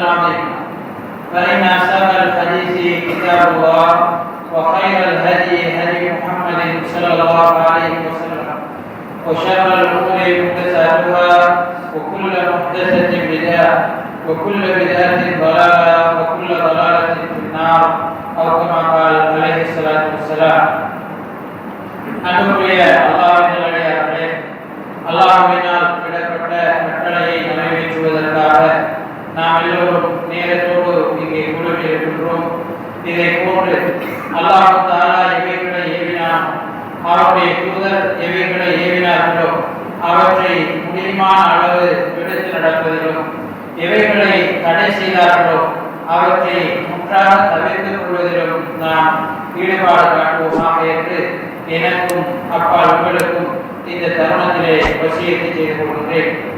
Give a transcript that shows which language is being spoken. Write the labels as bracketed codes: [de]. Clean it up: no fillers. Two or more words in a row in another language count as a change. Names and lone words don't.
[ar] عظيما فإن أصدق الحديث كتاب الله وخير الهدي هدي محمد صلى الله عليه وسلم وشر الأمور محدثاتها وكل محدثة بدعة وكل بدعة ضلالة وكل ضلالة في النار أو كما قال عليه الصلاة والسلام [ta] அன்புக்குரிய அல்லாஹ்வின் நல்லடியார்களே, அல்லாஹ்வினால் விடப்பட்ட கட்டளையை நிறைவேற்றுவதற்காக நாம் எல்லோரும் நேரத்தோடு இங்கே கூடியிருக்கின்றோம். இதை போன்று அல்லாஹ் தஆலா எவைகளை ஏவினான், அவருடைய தூதர் எவைகளை ஏவினார்களோ அவற்றை முடியுமான அளவு எடுத்து நடப்பதிலும், எவைகளை தடை செய்தார்களோ அவற்றை முற்றாக தவிர்த்துக் கொள்வதிலும் நாம் ஈடுபாடு காட்டுவோமாக என்று எனக்கும் அப்பால் உங்களுக்கும் இந்த தருணத்திலே வசியத்தை செய்து கொள்கின்றேன்.